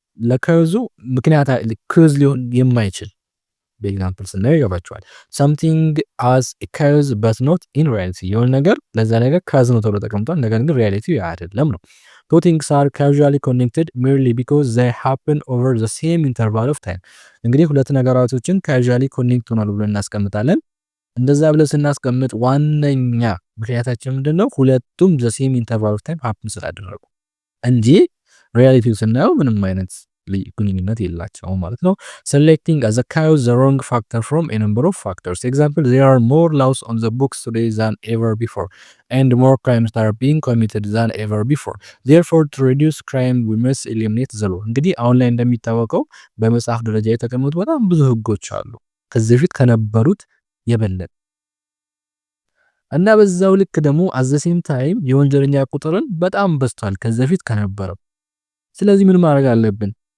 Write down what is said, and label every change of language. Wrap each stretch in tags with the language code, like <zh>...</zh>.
<am>ለካውዙ ምክንያት ካውዝ ሊሆን የማይችል በኤግዛምፕል ስናየው ይገባቸዋል።</am> <en>something as a cause but not in reality</en> <am>የሆነ ነገር ለዛ ነገር ካዝ ነው ተብሎ ተቀምጧል፣ ነገር ግን ሪያሊቲ አይደለም ነው።</am> <en>two things are causally connected merely because they happen over the same interval of time።</en> <am>እንግዲህ ሁለት ነገራቶችን ካዥዋሊ ኮኔክት ሆናሉ ብለን እናስቀምጣለን። እንደዛ ብለን ስናስቀምጥ ዋነኛ ምክንያታችን ምንድነው? ሁለቱም ዘ ሴም ኢንተርቫል ኦፍ ታይም ሀፕን ስላደረጉ እንጂ ሪያሊቲው ስናየው ምንም አይነት ግንኙነት የላቸውም ማለት ነው።</am> <en>selecting as a cause the wrong factor from a number of factors. Example, there are more laws on the books today than ever before and more crimes are being committed than ever before. Therefore, to reduce crime we must eliminate the law.</en> <am>እንግዲህ አሁን ላይ እንደሚታወቀው በመጽሐፍ ደረጃ የተቀመጡ በጣም ብዙ ህጎች አሉ ከዚህ በፊት ከነበሩት የበለጠ እና በዛው ልክ ደግሞ</am> <en>at the same time</en> <am>የወንጀለኛ ቁጥርን በጣም በዝቷል ከዚህ በፊት ከነበረው። ስለዚህ ምን ማድረግ አለብን?</am>